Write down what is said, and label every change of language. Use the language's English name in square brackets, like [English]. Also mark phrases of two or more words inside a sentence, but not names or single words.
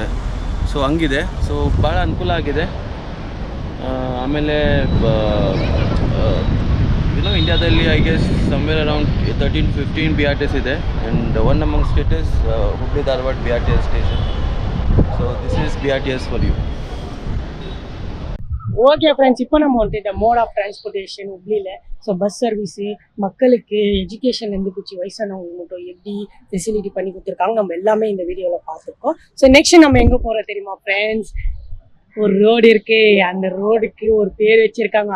[Kannada] ಸೊ ಹಂಗಿದೆ. ಸೊ ಭಾಳ ಅನುಕೂಲ ಆಗಿದೆ. ಆಮೇಲೆ ಇಂಡಿಯಾದಲ್ಲಿ [English] I guess somewhere around [Kannada] 13-15 BRTS ಇದೆ. [English] and one amongst it is Hubli Dharwad BRTS station. so this is BRTS for you. okay friends, [Tamil] இப்போ நம்ம வந்துட்டு இந்த [English] mode of transportation [Tamil] ஹுப்ளியில் [English] so bus servicu [Tamil] மக்களுக்கு எஜுகேஷன்லேருந்து பிடிச்சி வயசானவங்களுக்கு மட்டும் எப்படி ஃபெசிலிட்டி பண்ணி கொடுத்துருக்காங்க நம்ம எல்லாமே இந்த வீடியோவில் பார்த்துருக்கோம். [English] so next [Tamil] நம்ம எங்கே போகிறோம் தெரியுமா ஃப்ரெண்ட்ஸ்? ஒரு ரோடு இருக்கு, அந்த ரோடுக்கு ஒரு பேர் வச்சிருக்காங்க.